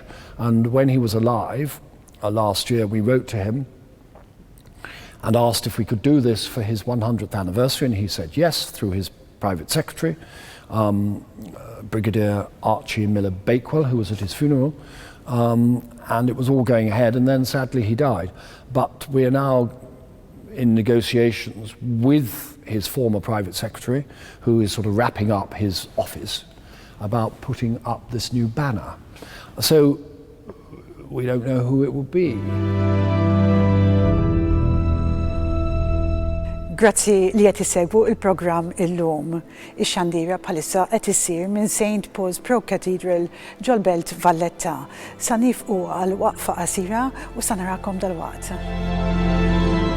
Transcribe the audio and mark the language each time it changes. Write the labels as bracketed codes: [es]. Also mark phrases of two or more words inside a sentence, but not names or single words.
[en] And when he was alive, last year, we wrote to him and asked if we could do this for his 100th anniversary, and he said yes, through his private secretary, Brigadier Archie Miller Bakewell, who was at his funeral, and it was all going ahead, and then sadly he died. But we are now in negotiations with his former private secretary, who is sort of wrapping up his office, about putting up this new banner. So we don't know who it will be. [mt] Grazzi li qed isegwu il-programm illum. Ix-xandira bħalissa qed issir minn St. Paul's Pro Cathedral ġol-Belt Valletta. Sa nifqu għal waqfa qasira u sa narakom dal-waqt.